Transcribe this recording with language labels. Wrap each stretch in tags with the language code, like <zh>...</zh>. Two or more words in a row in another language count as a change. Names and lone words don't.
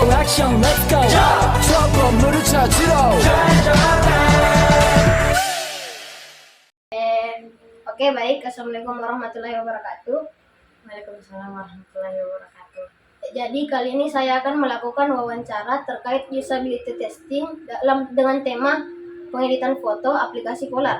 <ko>액션</ko> <en>let's go</en> <ko>저 건물을 찾으러</ko> <id>Oke, baik.</id> <ar>السلام عليكم ورحمة الله وبركاته. وعليكم السلام ورحمة الله وبركاته.</ar> <id>Jadi kali ini saya akan melakukan wawancara terkait</id> <en>usability testing</en> <id>dengan tema pengeditan foto aplikasi Polar.</id>